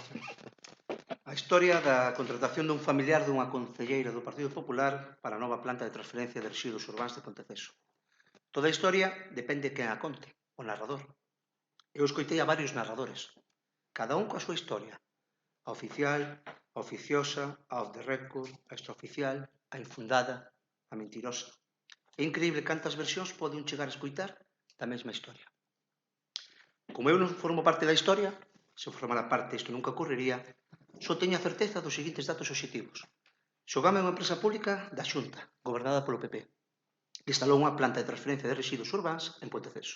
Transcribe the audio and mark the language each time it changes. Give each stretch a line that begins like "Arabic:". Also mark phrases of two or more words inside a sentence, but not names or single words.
Galician: A historia da contratación dun familiar dunha concelleira do Partido Popular para a nova planta de transferencia de residuos urbáns de Ponteceso. Toda a historia depende de quen a conte, o narrador. Eu escoitei a varios narradores, cada un coa súa historia. A oficial, a oficiosa, a
English: off the record,
Galician: a extraoficial, a infundada, a mentirosa. É increíble cantas versións pode un chegar a escoitar da mesma historia. Como eu non formo parte da historia, se formara parte isto nunca ocorrería, só teño a certeza dos seguintes datos obxectivos. Xogame é unha empresa pública da Xunta, gobernada polo PP, que instalou unha planta de transferencia de residuos urbáns en Ponteceso.